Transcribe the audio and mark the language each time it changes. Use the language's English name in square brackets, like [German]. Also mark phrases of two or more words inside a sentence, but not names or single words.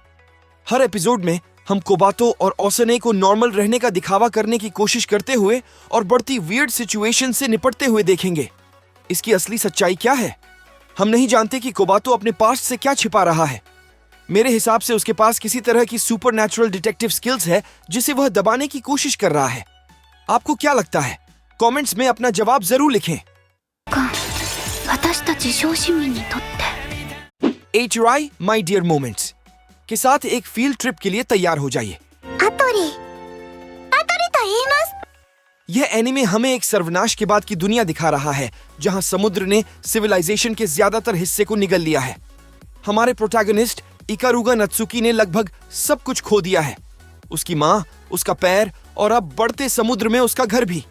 [Hindi] हर एपिसोड में हम कोबातो और ओसने को नॉर्मल रहने का दिखावा करने की कोशिश करते हुए और बढ़ती [English] weird situation [Hindi] से निपटते हुए देखेंगे। इसकी असली सच्चाई क्या है? हम नहीं जानते कि कोबातो अपने पास्ट से क्या छिपा रहा है। मेरे हिसाब से उसके पास किसी तरह की [English] supernatural detective skills [Hindi] है जिसे वह दबाने की कोशिश कर रहा है। आपको क्या लगता है? कमेंट्स में अपना जवाब जरूर लिखें। [Japanese] 私たち小市民にとって [Hindi] HRI My Dear Moments के साथ एक [English] field trip [Hindi] के लिए तैयार हो जाइए। [Japanese] アトリと言います。 [Hindi] यह एनिमे हमें एक सर्वनाश के बाद की दुनिया दिखा रहा है जहां समुद्र ने सिविलाइजेशन के ज्यादातर हिस्से को निगल लिया है। हमारे प्रोटैगनिस्ट इकारुगा नत्सुकी ने लगभग सब कुछ खो दिया है, उसकी माँ, उसका पैर और अब बढ़ते समुद्र में उसका घर भी।